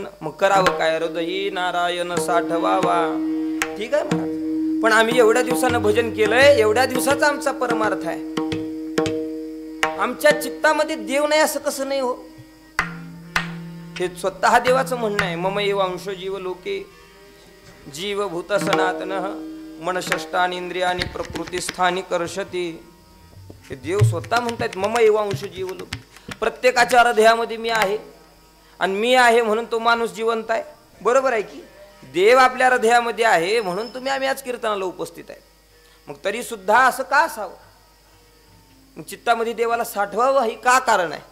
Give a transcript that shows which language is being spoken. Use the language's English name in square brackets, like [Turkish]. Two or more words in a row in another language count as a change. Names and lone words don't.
[Marathi] मग करावं काय? हृदयी नारायण साठवावा. ठीक आहे महाराज, पण आम्ही एवढ्या दिवसानं भजन केलंय, एवढ्या दिवसाचा आमचा परमार्थ आहे. आमच्या चित्तामध्ये देव नाही असं कसं नाही हो? हे स्वतः देवाचं म्हणणं आहे. [Sanskrit] मम एव अंश जीव लोके जीवभूत सनातन मनषष्टानी इंद्रियानी प्रकृती स्थानी कर्षती. [Marathi] हे देव स्वतः म्हणतात [Sanskrit] मम एव अंश जीव लोक. [Marathi] प्रत्येकाच्या हृदयामध्ये मी आहे आणि मी आहे म्हणून तो माणूस जिवंत आहे. बरोबर आहे की? देव आपल्या हृदयामध्ये आहे म्हणून तुम्ही आम्ही आज कीर्तनाला उपस्थित आहे. मग तरी सुद्धा असं का असावं? मग चित्तामध्ये देवाला साठवावं हे का कारण आहे?